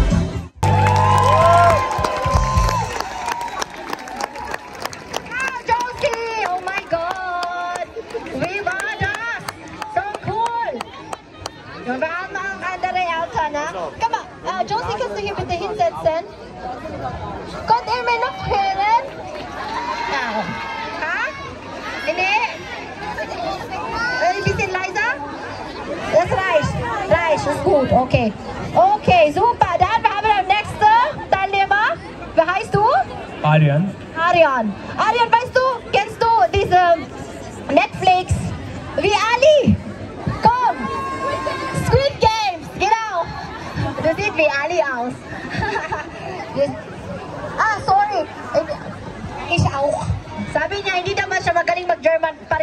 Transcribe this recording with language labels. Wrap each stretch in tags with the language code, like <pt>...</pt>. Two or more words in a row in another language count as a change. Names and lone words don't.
<en>Josie! Oh my God! We bought us! So cool!</en> <de>Wir haben auch andere Eltern, ne? Komm mal, Josie, kannst du hier bitte hinsetzen? Kommt ihr mir noch hören? Ja. Ha? Nee? Ein bisschen leiser? Das reicht. Ist gut, okay. Okay, super. Dann haben wir den nächsten Teilnehmer. Wie heißt du? Arian. Arian, weißt du, kennst du diese Netflix? Wie Ali? Komm! Squid Games, genau. Das sieht wie Ali aus. Sorry. Ich auch.</de> <tl>Sabi niya, hindi naman siya magaling mag-German.</tl>